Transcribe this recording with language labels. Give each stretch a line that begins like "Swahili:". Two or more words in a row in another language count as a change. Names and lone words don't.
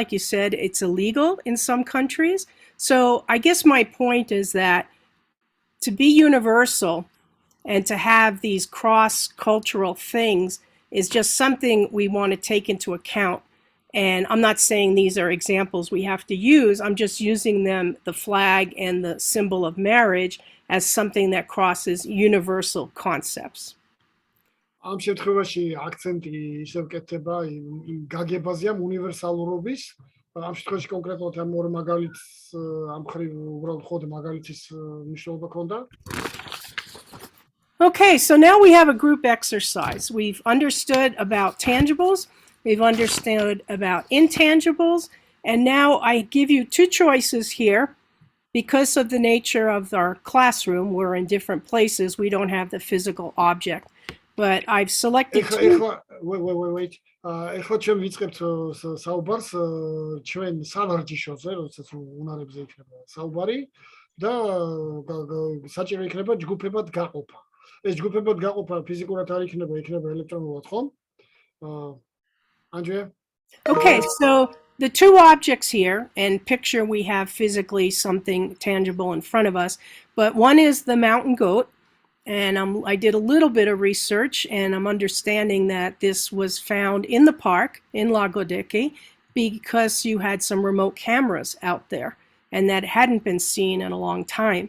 English: Like you said, it's illegal in some countries. So I guess my point is that to be universal and to have these cross-cultural things is just something we want to take into account. And I'm not saying these are examples we have to use. I'm just using them, the flag and the symbol of marriage, as something that crosses universal concepts.
Georgian: ამ შემთხვევაში აქცენტი ისევ კეთდება იმ გაგებაზე ამ უნივერსალურობის. ამ შემთხვევაში კონკრეტულად ამ ორ მაგალითს ამ ხრივ უბრალოდ ხოდ მაგალითის მნიშვნელობა ქონდა.
English: Okay, so now we have a group exercise. We've understood about tangibles, we've understood about intangibles, and now I give you two choices here. Because of the nature of our classroom, we're in different places, we don't have the physical object. But I've selected two. Wait.
Georgian: ეხლა ჩვენ ვიწყებთ საუბარს ჩვენ სავარჯიშოზე, როდესაც უნარებზე იქნება საუბარი და საჭირო იქნება ჯგუფებად გაყოფა. ეს ჯგუფებად გაყოფა ფიზიკურად არ იქნება, იქნება ელექტრონულად, ხო?
English: Andrea? Okay, so the two objects here, and picture we have physically something tangible in front of us, but one is the mountain goat, and I did a little bit of research, and I'm understanding that this was found in the park in Lagodekhi because you had some remote cameras out there, and that hadn't been seen in a long time.